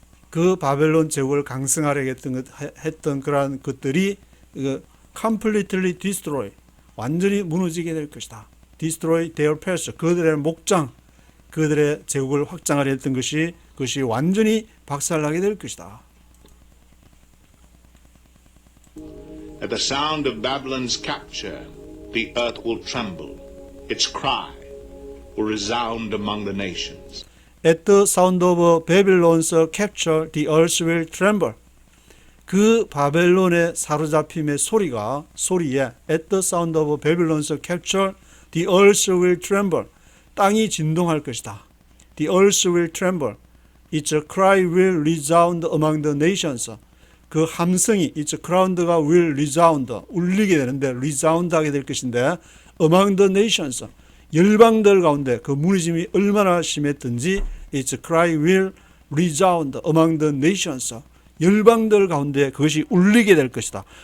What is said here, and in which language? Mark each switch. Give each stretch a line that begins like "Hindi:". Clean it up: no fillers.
Korean: 그 바벨론 제국을 강성하려 했던 그러한 것들이
English: completely destroy
Korean: 완전히 무너지게 될 것이다.
English: destroy their pasture
Korean: 그들의 목장 그들의 제국을 확장하려 했던 그것이 완전히 박살나게 될 것이다.
English: At the sound of Babylon's capture, the earth will tremble. Its cry will resound among the nations. At the sound of Babylon's capture, the earth will tremble.
Korean: 그 바벨론의 사로잡힘의 소리에
English: at the sound of Babylon's capture, the earth will tremble.
Korean: 땅이 진동할 것이다.
English: The earth will tremble. Its cry will resound among the nations.
Korean: 그 함성이 its crown가
English: will resound
Korean: 울리게 되는데 resound 하게 될 것인데
English: among the nations
Korean: 열방들 가운데 그 무너짐이 얼마나 심했든지
English: its cry will resound among the nations
Korean: 열방들 가운데 그것이 울리게 될 것이다.